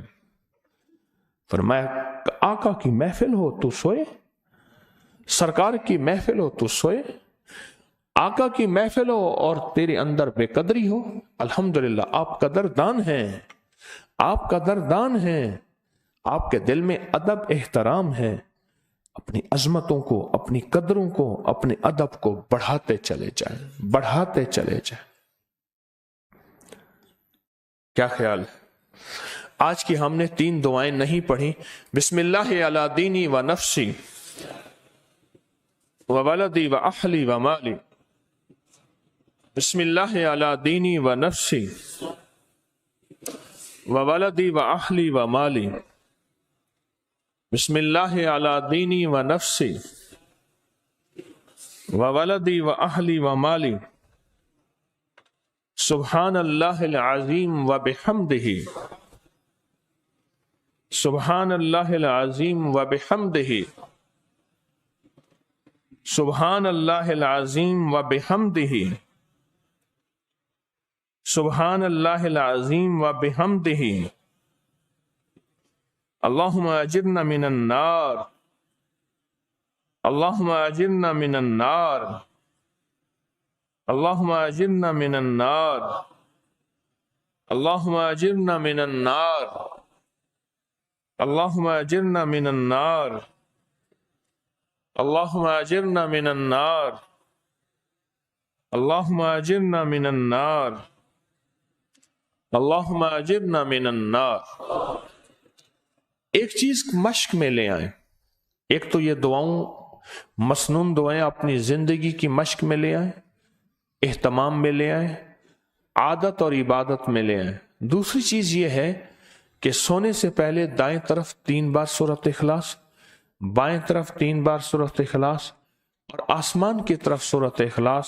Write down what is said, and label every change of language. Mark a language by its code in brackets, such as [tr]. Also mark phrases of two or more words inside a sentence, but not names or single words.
[ur] فرمایا آقا کی محفل ہو تو سوئے، سرکار کی محفل ہو تو سوئے، آقا کی محفل ہو اور تیرے اندر بے قدری ہو، الحمدللہ آپ قدردان ہیں، آپ قدردان ہیں، آپ کے دل میں ادب احترام ہے، اپنی عظمتوں کو، اپنی قدروں کو، اپنے ادب کو بڑھاتے چلے جائیں، بڑھاتے چلے جائیں۔ کیا خیال ہے؟ آج کی ہم نے 3 دعائیں نہیں پڑھی۔ [ar] بسم اللہ علی دینی و نفسی و ولدی و اہلی و مالی، بسم اللہ علی دینی و نفسی و ولدی و اہلی و مالی، بسم اللہ علی دینی و نفسی و ولدی و اہلی و مالی، سبحان اللہ العظیم و بحمدہ، سبحان اللہ العظیم و بحمدہ، سبحان اللہ العظیم و بحمدہ، سبحان اللہ العظیم و بحمدہ، اللہم اجرنا من النار، اللہم اجرنا من النار، اللہم اجرنا من النار، اللہم اجرنا من النار، اللہم اجرنا من النار، اللہم اجرنا من النار، اللہم اجرنا من النار، اللہم اجرنا من النار۔ [ur] ایک چیز مشق میں لے آئیں، ایک تو یہ دعاؤں، مسنون دعائیں اپنی زندگی کی مشق میں لے آئیں، اہتمام میں لے آئیں، عادت اور عبادت میں لے آئیں۔ دوسری چیز یہ ہے کہ سونے سے پہلے دائیں طرف 3 بار سورۃ اخلاص، بائیں طرف 3 بار سورۃ اخلاص، اور آسمان کی طرف سورۃ اخلاص۔